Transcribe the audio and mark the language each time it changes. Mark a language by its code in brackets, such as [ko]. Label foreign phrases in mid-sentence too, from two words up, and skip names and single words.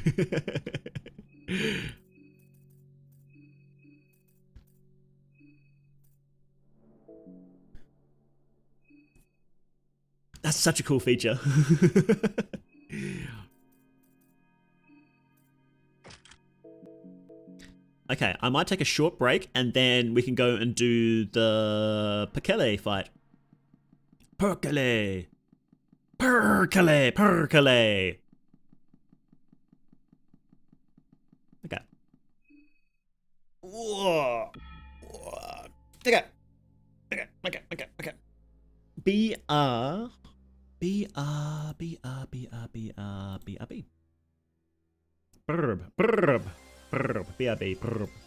[en] That's such a cool feature. Okay, I might take a short break and then we can go and do the Perkele fight. Perkele! Perkele! Perkele! Okay. Whoa. Okay. Okay. BR. BR. BR. BR. BR. BRB. Brb. Brb. Brb. BRB. Brb.